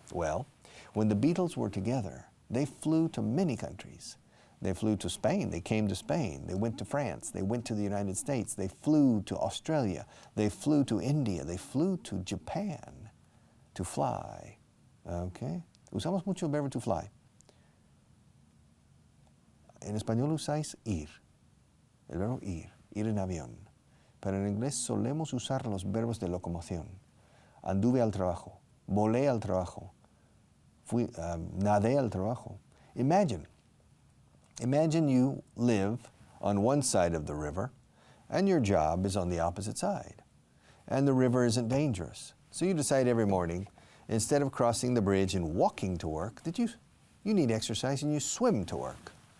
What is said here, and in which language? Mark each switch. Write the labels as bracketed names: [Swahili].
[English] Well, when the Beatles were together, they flew to many countries. They flew to Spain, they came to Spain, they went to France, they went to the United States, they flew to Australia, they flew to India, they flew to Japan to fly. Okay? [Spanish] Usamos mucho el verbo to fly. En español usáis ir, el verbo ir en avión. Pero en inglés solemos usar los verbos de locomoción. Anduve al trabajo, volé al trabajo, nadé al trabajo. [English] Imagine you live on one side of the river and your job is on the opposite side. And the river isn't dangerous. So you decide every morning, instead of crossing the bridge and walking to work, that you need exercise and you swim to work.